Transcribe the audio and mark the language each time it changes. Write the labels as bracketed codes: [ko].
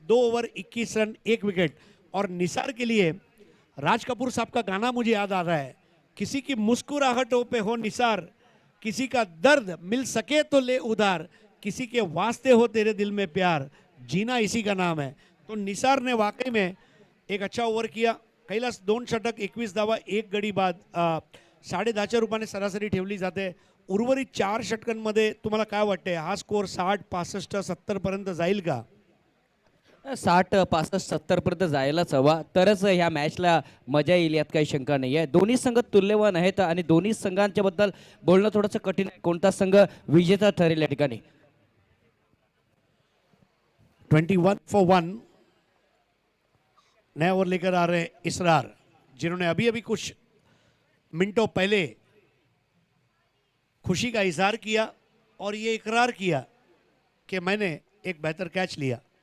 [hi] 2 over 21 run 1 wicket. और निसार के लिए राज कपूर साहब का गाना मुझे याद आ रहा है. किसी की मुस्कुराहटों पे हो निसार, किसी का दर्द मिल सके तो ले उधार, किसी के वास्ते हो तेरे दिल में प्यार, जीना इसी का नाम है. तो निसार ने वाकई में एक अच्छा ओव्हर किया. [mr] कैलास 2 षटक 21 धावा 1 गडी बाद 10.5च्या रूपाने सरासरी ठेवली जाते. उर्वरित 4 षटकांमध्ये तुम्हाला काय वाटतंय, हा स्कोर 60 65 70 पर्यंत जाईल का? 60 65 70 पर्यंत जायलाच हवा, तरच ह्या मॅचला मजा येईल, यात काही शंका नाही आहे. दोन्ही संघ तुल्यवान आहेत आणि दोन्ही संघांच्या बद्दल बोलणं थोडंसं कठीण आहे. कोणता संघ विजेता ठरेल या ठिकाणी. [hi] 21 for 1 नया ओवर लेकर आ रहे इसरार, जिन्होंने अभी अभी कुछ मिनटों पहले खुशी का इजहार किया और ये इकरार किया कि मैंने एक बेहतर कैच लिया.